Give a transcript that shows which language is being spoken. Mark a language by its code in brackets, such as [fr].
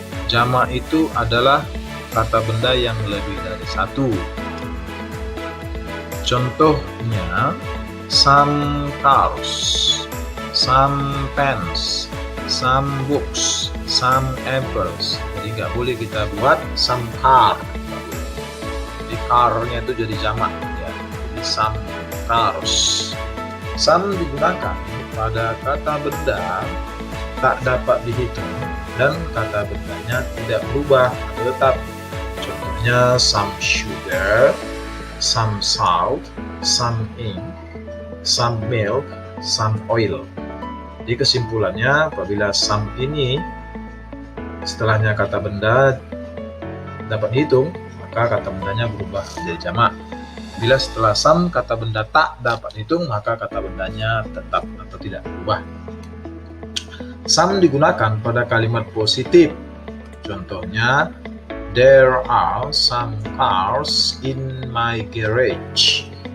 [id] Jamak itu adalah kata benda yang lebih dari satu. [en] Contohnya, some cars, some pens, some books, some apples. [id] Jadi nggak boleh kita buat some car. Jadi car-nya itu jadi jamak ya. Jadi some cars. Some digunakan pada kata benda tak dapat dihitung dan kata bendanya tidak berubah atau tetap. [en] Contohnya, some sugar, some salt, some ink, some milk, some oil. [id] Jadi kesimpulannya, apabila some ini setelahnya kata benda dapat dihitung, maka kata bendanya berubah menjadi jamak. Bila setelah some kata benda tak dapat dihitung, maka kata bendanya tetap atau tidak berubah. Some digunakan pada kalimat positif. [en] Contohnya, there are some cars in my garage.